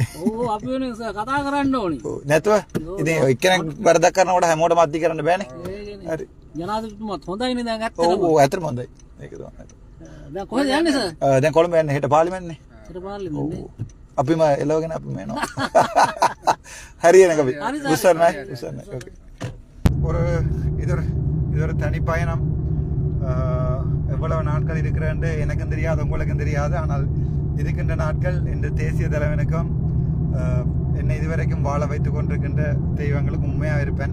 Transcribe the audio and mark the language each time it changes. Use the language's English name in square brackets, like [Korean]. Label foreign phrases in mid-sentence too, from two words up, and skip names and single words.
[Sinhala] ඔව් අපි වෙන කතා කරන්න ඕනේ. ඔව් නැතුව ඉතින් එක්කෙනෙක් වැරදක් කරනකොට හැමෝටම අත්දි කරන්න බෑනේ. හරි. ජනාධිපතිතුමාත් හොඳයිනේ දැන් ඇත්තටම. ඔව් ඇත්තටම හොඳයි. ඒක තමයි. දැන් කොහෙද යන්නේ සර්? දැන් කොළඹ යන්නේ. හෙට පාර්ලිමේන්තුනේ. හෙට පාර්ලිමේන්තුනේ. අපිම එලවගෙන අපිම එනවා. ஹரியனங்க உசர்னா ஓகே. [Tamil] இது ஒரு தனி பயணம். எவ்வளவு நாட்கள் இருக்கிறேன்னு எனக்கும் தெரியாது, உங்களுக்கும் தெரியாது. ஆனால் இருக்கின்ற நாட்கள் இந்த தேசிய தலைவனுக்கும் என்னை இதுவரைக்கும் வாழ வைத்துக் கொண்டிருக்கின்ற தெய்வங்களுக்கும் உண்மையாக இருப்பேன்.